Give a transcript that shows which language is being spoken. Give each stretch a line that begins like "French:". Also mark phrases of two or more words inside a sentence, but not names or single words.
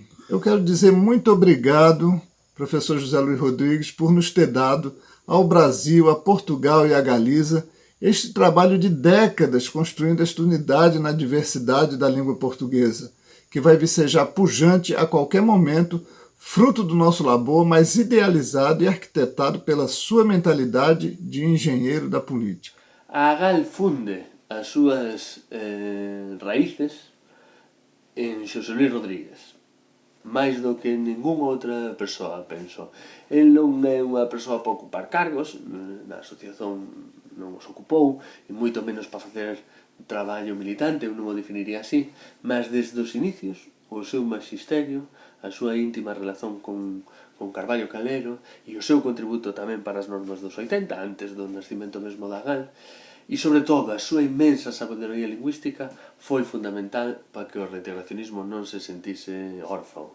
Portuguese: Eu quero dizer muito obrigado, professor José Luiz Rodrigues, por nos ter dado ao Brasil, a Portugal e a Galiza este trabalho de décadas construindo esta unidade na diversidade da língua portuguesa, que vai vicejar pujante a qualquer momento, fruto do nosso labor, mas idealizado e arquitetado pela sua mentalidade de engenheiro da política.
Galician: A AGAL funde as súas raíces en Xosé Luis Rodríguez, máis do que ningunha outra persoa, penso. El non é unha persoa para ocupar cargos, na asociación non os ocupou, e moito menos para facer traballo militante, eu non o definiría así, mas desde os inicios, o seu magisterio, a súa íntima relación con Carballo Calero e o seu contributo tamén para as normas dos 80, antes do nascimento mesmo da GAL, e sobre todo a súa inmensa sabedoría lingüística foi fundamental para que o reintegracionismo non se sentise órfao.